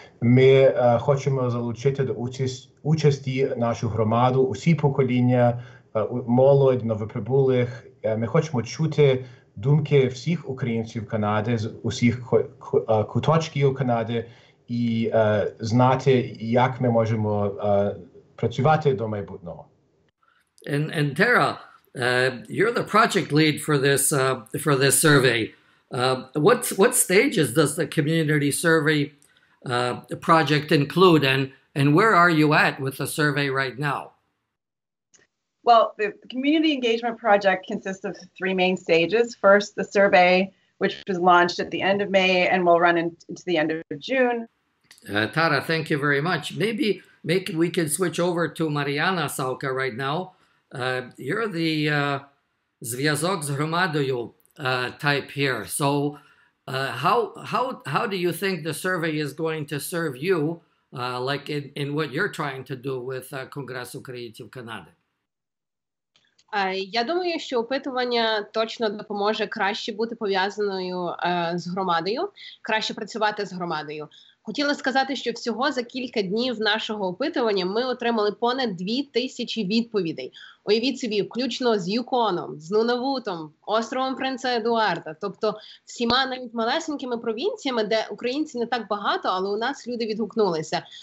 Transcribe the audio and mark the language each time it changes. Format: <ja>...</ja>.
<uk>Ми хочемо залучити до участі нашу громаду, усі покоління, молодь, новоприбулих. Ми хочемо чути думки всіх українців Канади, з усіх куточків Канади і знати, як ми можемо працювати до майбутнього.</uk> <en>And Tara, you're the project lead for this survey. What stages does the community survey project include, and where are you at with the survey right now? Well, the community engagement project consists of three main stages. First, the survey, which was launched at the end of May and will run into the end of June. Tara, thank you very much. Maybe we can switch over to Mariana Sauka right now. You're the</en> <uk>зв'язок з громадою</uk> <en>type here. So how do you think the survey is going to serve you, like in what you're trying to do with Конгрес українців Канади?</en> <uk>Я думаю, що опитування точно допоможе краще бути пов'язаною з громадою, краще працювати з громадою. Хотіла сказати, що всього за кілька днів нашого опитування ми отримали понад 2000 відповідей. Уявіть собі, включно з Юконом, з Нунавутом, островом Принца Едуарда, тобто всіма навіть малесенькими провінціями, де українців не так багато, але у нас люди відгукнулися.</uk>